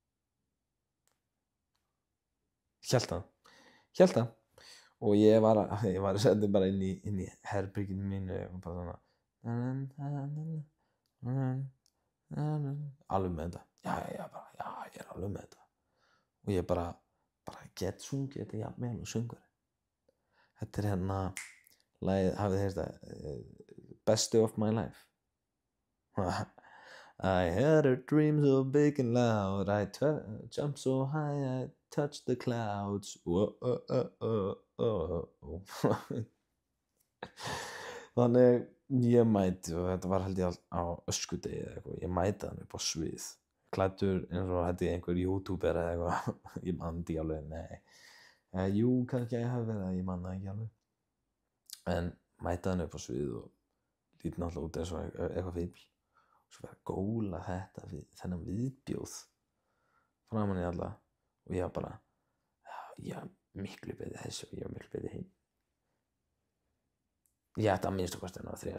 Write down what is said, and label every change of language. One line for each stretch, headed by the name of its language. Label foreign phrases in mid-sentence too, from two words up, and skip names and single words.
Icelandic: hélt það og ég var að setja bara inn í herberginu mínu og bara svona alveg með þetta, ég er alveg með þetta og ég bara get sungið þetta jafn vel og söngvari. Þetta er hérna lagið, hafið þið heyrt það,
English: Best Day of My Life. I had a dream so big and loud, I jumped so high I touched the clouds.
Icelandic: Þannig ég mæti, og þetta var held ég á öskudegi eða eitthvað, ég mæti hann upp á svið, klæddur eins og þetta er einhver youtuber eða eitthvað, ég man þetta ekki alveg, jú, kannski ég hafi verið það, ég man það ekki alveg, en mæti hann upp á svið og lít náttúrulega út eins og eitthvað fíbl, og svo verið að góla þetta þennan viðbjóð framan í alla, og ég var bara, já, miklu betri þessu og ég var miklu betri hinn, ég ætti að minnstakosti að ná 3.